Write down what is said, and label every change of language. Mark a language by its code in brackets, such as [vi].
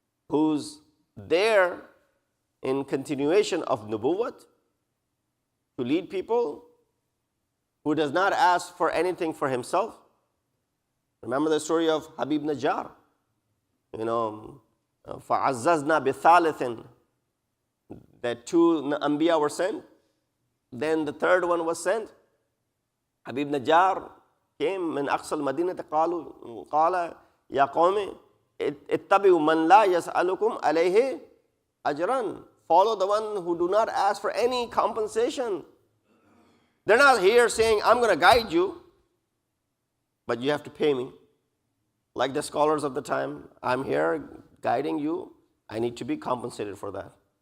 [en] Who's there in continuation of Nubuwwat to lead people, who does not ask for anything for himself. Remember the story of Habib Najjar, [ar] فَعَزَّزْنَا بِثَالِثٍ, [en] that 2 Anbiya were sent. Then the third one was sent. [ar] Habib Najjar [en] came [ar] من أقصى المدينة قال يا قوم اتبعوا من لا يسألكم عليه أجرا. [en] Follow the one who do not ask for any compensation. They're not here saying, I'm going to guide you, but you have to pay me. Like the scholars of the time, I'm here guiding you, I need to be compensated for that.